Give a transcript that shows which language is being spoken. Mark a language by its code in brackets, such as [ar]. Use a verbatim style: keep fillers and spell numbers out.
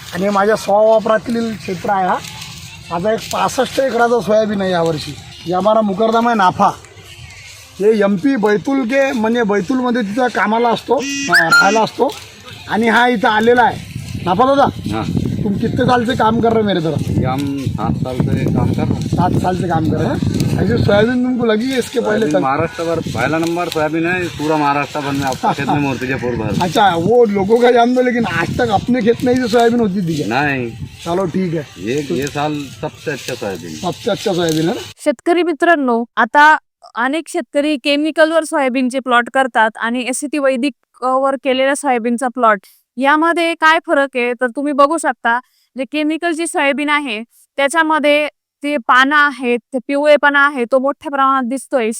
[mr] आणि हे माझ्या स्ववापरातील क्षेत्र आहे हा, माझा एक पासष्ट एकराचा सोयाबीन आहे यावर्षी. हे आम्हाला मुकरदम आहे नाफा, हे एम पी बैतूल के म्हणजे बैतूलमध्ये तिथं कामाला असतो, अं, राहायला असतो, आणि हा इथं आलेला आहे. नाफा दादा हाँ [hi] तुम [mr] किती सालचे [hi] काम कर रहे हो मेरे तरफ? ये हम सात साल से काम कर रहे हैं। सात साल से काम कर रहे हैं। ऐसे सोयाबीन तुमको लगी है इसके पहले सोयाबीन तक? महाराष्ट्र भर पहला नंबर सोयाबीन है पूरा महाराष्ट्र भर में, आपका खेत में मूर्तिजापुर भर अच्छा, वो लोगों का जान दो, लेकिन आज तक अपने खेत में ही जो सोयाबीन होती थी क्या? नहीं, चलो ठीक है, ये ये साल सबसे अच्छा सोयाबीन है। सबसे अच्छा सोयाबीन है ना? [mr] शेतकरी मित्रांनो, आता अनेक शेतकरी केमिकलवर सोयाबीनचे प्लॉट करतात आणि एसीटी वैदिक अ, वर केलेल्या सोयाबीनचा प्लॉट यामध्ये काय फरक आहे तर तुम्ही बघू शकता. जे केमिकल जी सोयाबीन आहे त्याच्यामध्ये ते पानं आहेत, ते पिवळेपणा आहे तो मोठ्या प्रमाणात दिसतोय.